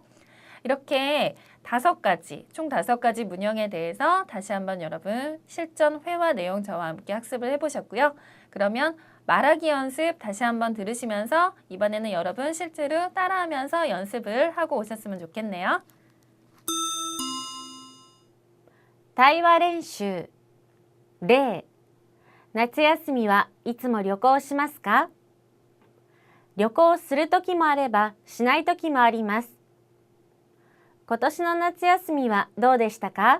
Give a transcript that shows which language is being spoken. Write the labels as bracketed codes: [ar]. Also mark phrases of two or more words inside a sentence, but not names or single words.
[ko] 이렇게 총 5가지 문형에 대해서 다시 한번 여러분 실전 회화 내용 저와 함께 학습을 해보셨고요. 그러면 말하기 연습 다시 한번 들으시면서 이번에는 여러분 실제로 따라하면서 연습을 하고 오셨으면 좋겠네요. [ja] 対話練習例夏休みはいつも旅行しますか旅行するときもあればしないときもあります。今年の夏休みはどうでしたか？